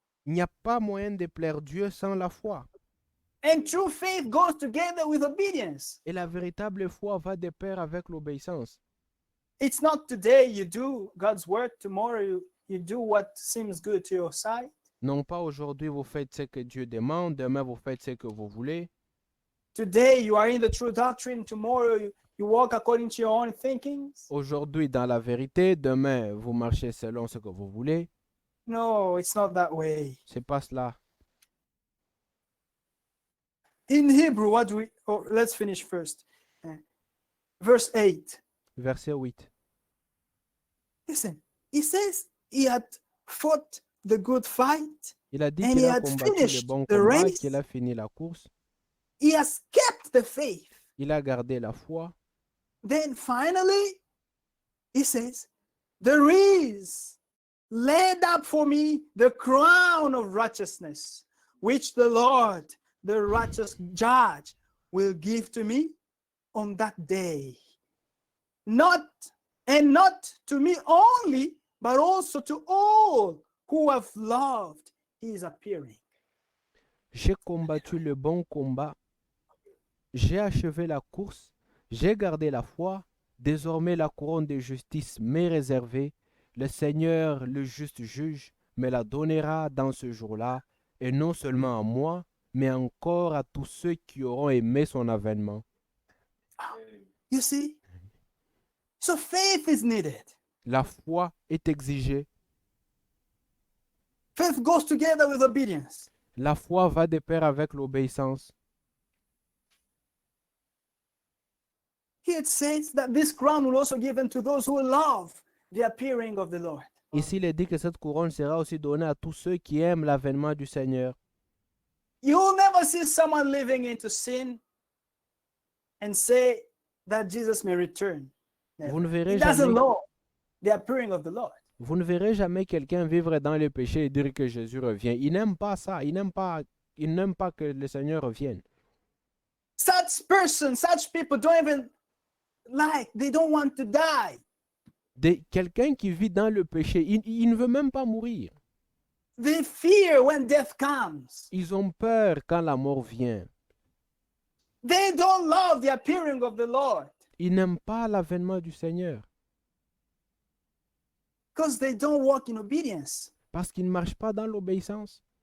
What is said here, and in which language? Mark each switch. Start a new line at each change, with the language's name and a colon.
French: Il n'y a pas moyen de plaire Dieu sans la foi.
English: And true faith goes together with obedience.
French: Et la véritable foi va de pair avec l'obéissance.
English: It's not today you do God's word, tomorrow you do what seems good to your sight.
French: Non pas aujourd'hui vous faites ce que Dieu demande, demain vous faites ce que vous voulez.
English: Today you are in the true doctrine, tomorrow you walk according to your own thinkings.
French: Aujourd'hui dans la vérité, demain vous marchez selon ce que vous voulez.
English: No, it's not that way.
French: C'est pas cela.
English: In Hebrew, let's finish first. Verse 8.
French: Verset 8.
English: Listen, he says he had fought the good fight.
French: Il a dit
English: And
French: qu'il
English: he
French: a
English: had
French: combattu le
English: finished
French: bon
English: the
French: combat,
English: race.
French: qu'il a fini la course.
English: He has kept the faith.
French: Il a gardé la foi.
English: Then finally, he says, there is laid up for me the crown of righteousness, which the Lord, the righteous judge, will give to me on that day. Not to me only, but also to all who have loved his appearing.
French: J'ai combattu le bon combat, j'ai achevé la course, j'ai gardé la foi. Désormais la couronne de justice m'est réservée. Le Seigneur, le juste juge, me la donnera dans ce jour-là, et non seulement à moi, mais encore à tous ceux qui auront aimé son avènement.
English: You see? So faith is needed.
French: La foi est exigée.
English: Faith goes together with obedience.
French: La foi va de pair avec l'obéissance.
English: Here it says that this crown will also be given to those who love the appearing of the Lord.
French: Ici, il est dit que cette couronne sera aussi donnée à tous ceux qui aiment l'avènement du Seigneur.
English: You'll never see someone living into sin and say that Jesus may return. Never.
French: Vous ne verrez
English: He doesn't
French: jamais,
English: know the appearing of the Lord.
French: vous ne verrez jamais quelqu'un vivre dans le péché et dire que Jésus revient. Il n'aime pas ça. Il n'aime pas que le Seigneur revienne.
English: Such person, such people don't even they don't want to die.
French: Quelqu'un qui vit dans le péché, il ne veut même pas mourir.
English: They fear when death comes.
French: Ils ont peur quand la mort vient.
English: They don't love the appearing of the Lord
French: Ils n'aiment pas l'avènement du Seigneur
English: because they don't walk in obedience.
French: parce qu'ils ne marchent pas dans l'obéissance.